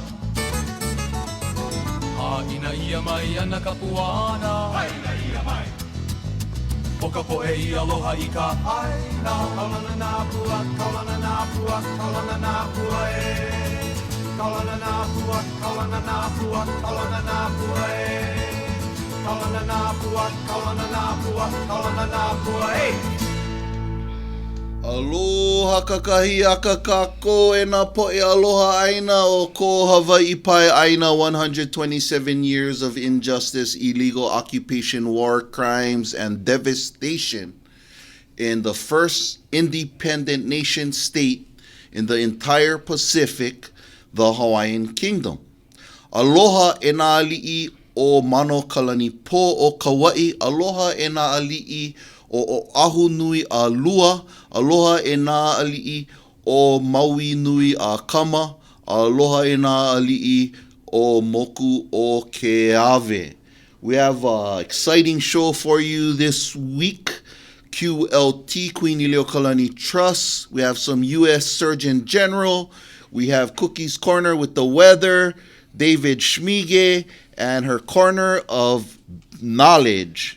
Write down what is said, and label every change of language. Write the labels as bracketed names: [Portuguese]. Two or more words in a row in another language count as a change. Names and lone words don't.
[Hawaiian] Haina ia mai ana ka puana Haina ia mai O ka poe I aloha I ka aina Kaulana nā pua, kaulana nā pua, kaulana nā pua e Kaulana nā pua, kaulana nā pua, kaulana nā pua e Kaulana nā pua, kaulana nā pua, kaulana nā pua, hey! Aloha kakahi aka kako e nā poe aloha aina o ko Hawaii Pai Aina [English] 127 years of injustice, illegal occupation, war crimes, and devastation in the first independent nation state in the entire Pacific, the Hawaiian Kingdom. [Hawaiian] Aloha e nā ali'i o Mano Kalani Po o Kauai, aloha e nā ali'i o Ahu Nui a Lua, aloha e nā ali'i o Maui Nui a Kama, aloha e nā ali'i o Moku o Keawe. [English] We have an exciting show for you this week. QLT, Queen Iliʻokalani Trust. We have some U.S. Surgeon General. We have Cookie's Corner with the weather, David Schmige, and her corner of knowledge.